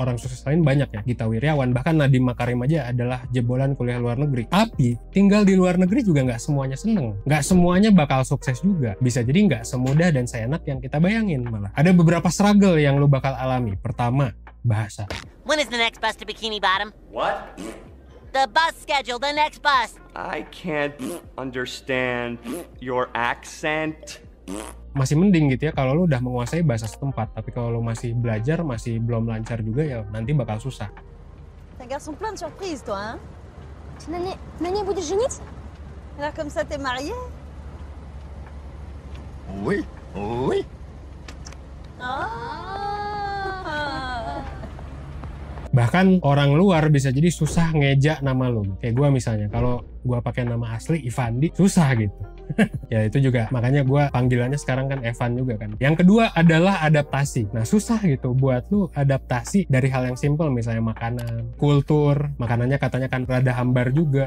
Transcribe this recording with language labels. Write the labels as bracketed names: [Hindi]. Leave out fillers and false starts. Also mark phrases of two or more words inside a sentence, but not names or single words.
[Indonesian] Orang sukses lain banyak ya, Gita Wirjawan, bahkan Nadiem Makarim aja adalah jebolan kuliah luar negeri. Tapi tinggal di luar negeri juga nggak semuanya seneng, nggak semuanya bakal sukses juga. Bisa jadi nggak semudah dan seenak yang kita bayangin malah. Ada beberapa struggle yang lu bakal alami. Pertama, bahasa. [English] When is the next bus to Bikini Bottom? What? The bus schedule, the next bus. I can't understand your accent. [Indonesian] Masih mending gitu ya kalau lu udah menguasai bahasa setempat. Tapi kalau lu masih belajar, masih belum lancar juga ya nanti bakal susah. [French] T'es un garçon plein de surprises, toi, hein? [Russian] Nani будет жениться? [French] Alors comme ça, t'es marié? Oui, oui. [Indonesian] Bahkan orang luar bisa jadi susah ngejak nama lu. Kayak gue misalnya, kalau gue pakai nama asli Ivandi, susah gitu. Ya itu juga makanya gue panggilannya sekarang kan Evan juga kan. Yang kedua adalah adaptasi. Nah susah gitu buat lu adaptasi dari hal yang simple, misalnya makanan, kultur, makanannya katanya kan rada hambar juga.